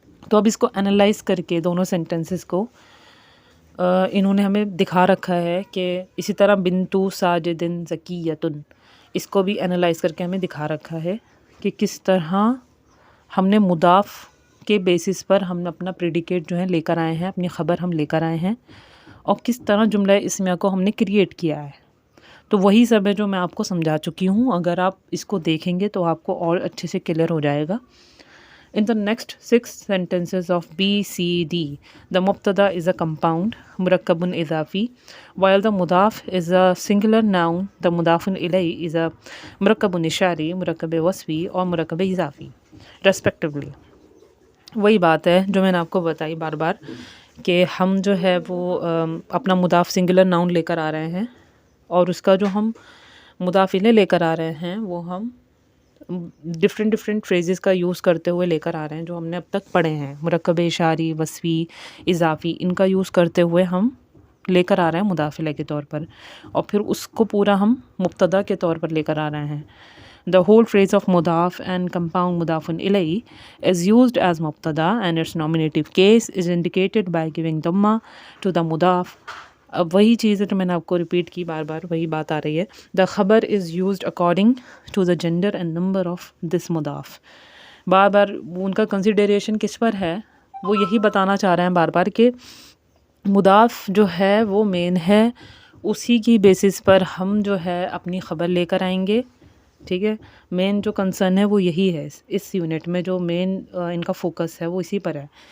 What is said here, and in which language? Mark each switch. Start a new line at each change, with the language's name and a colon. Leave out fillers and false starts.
Urdu: تو اب اس کو انالائز کر کے دونوں سینٹنسز کو انہوں نے ہمیں دکھا رکھا ہے کہ اسی طرح بنتو ساجدن زکیتن اس کو بھی انالائز کر کے ہمیں دکھا رکھا ہے کہ کس طرح ہم نے مضاف کے بیسس پر ہم اپنا پریڈیکیٹ جو ہے لے کر آئے ہیں اپنی خبر ہم لے کر آئے ہیں اور کس طرح جملہ اسمیہ کو ہم نے کریٹ کیا ہے. تو وہی سب ہے جو میں آپ کو سمجھا چکی ہوں. اگر آپ اس کو دیکھیں گے تو آپ کو اور اچھے سے کلیئر ہو جائے گا.
English: In the next 6 sentences of B, C, D, the mubtada is a compound, murakkabun idafi, while the mudaf is a singular noun, the mudafun ilayhi is a murakkabun ishari, murakkab wasfi اور murakkab izafi, respectively.
Urdu: وہی بات ہے جو میں نے آپ کو بتائی بار بار کہ ہم جو ہے وہ اپنا مضاف سنگولر ناؤن لے کر آ رہے ہیں اور اس کا جو ہم مضاف الیہ لے کر آ رہے ہیں وہ ہم ڈفرینٹ فریزز کا یوز کرتے ہوئے لے کر آ رہے ہیں جو ہم نے اب تک پڑھے ہیں. مرکب اشاری وصفی اضافی ان کا یوز کرتے ہوئے ہم لے کر آ رہے ہیں مضاف الیہ کے طور پر اور پھر اس کو پورا ہم مبتدا کے طور پر لے کر آ رہے ہیں.
English: The whole phrase of مضاف and compound مضافن الیہ is used as مبتدا and its nominative case is indicated by giving ضمہ to the مضاف.
Urdu: اب وہی چیز ہے جو میں نے آپ کو ریپیٹ کی بار بار وہی بات آ رہی ہے.
English: The خبر is used according to the gender and number of this مضاف.
Urdu: بار بار ان کا کنسیڈریشن کس پر ہے وہ یہی بتانا چاہ رہے ہیں بار بار کہ مضاف جو ہے وہ مین ہے اسی کی بیسس پر ہم جو ہے اپنی خبر لے کر آئیں گے. ٹھیک ہے مین جو کنسرن ہے وہ یہی ہے اس یونٹ میں جو مین ان کا فوکس ہے وہ اسی پر ہے.